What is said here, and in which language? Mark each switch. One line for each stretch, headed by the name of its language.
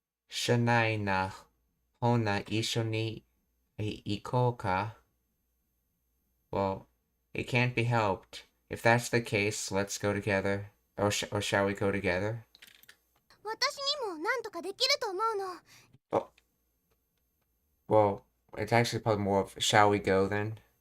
Japanese: Shanai na hona isho ni ikou ka?
English: Well, it can't be helped. If that's the case, let's go together. Or shall we go together?
Japanese: 私にもなんとかできると思うの。
English: Oh, well, it's actually probably more of shall we go then?